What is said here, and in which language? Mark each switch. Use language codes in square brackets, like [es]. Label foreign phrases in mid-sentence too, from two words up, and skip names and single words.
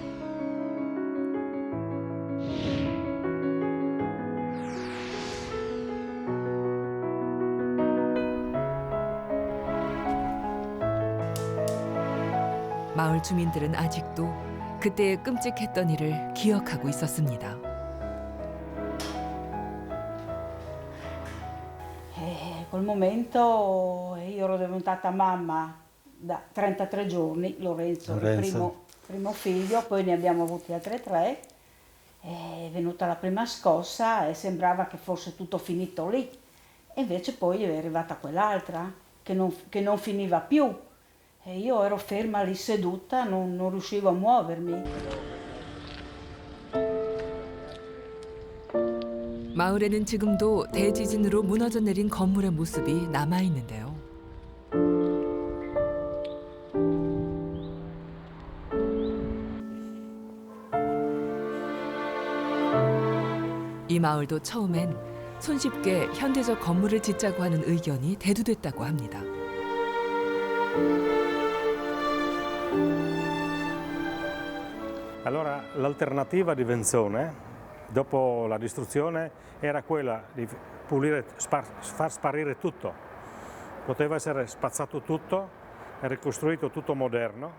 [ko] 마을 주민들은 아직도 그때의 끔찍했던 일을 기억하고 있었습니다. [it] Quel momento io ero diventata mamma da 33 giorni, Lorenzo. Il primo figlio, poi ne abbiamo avuti altri 3. È venuta la prima scossa e sembrava che fosse tutto finito lì. E invece poi è arrivata quell'altra che non finiva più. E io ero ferma lì seduta, non riuscivo a muovermi. [ko] 마을에는 지금도 대지진으로 무너져 내린 건물의 모습이 남아 있는데요. 이 마을도 처음엔 손쉽게 현대적 건물을 짓자고 하는 의견이 대두됐다고 합니다. [it] Allora l'alternativa di Venzone, dopo la distruzione, era quella di pulire, far sparire tutto. Poteva essere spazzato tutto e ricostruito tutto moderno.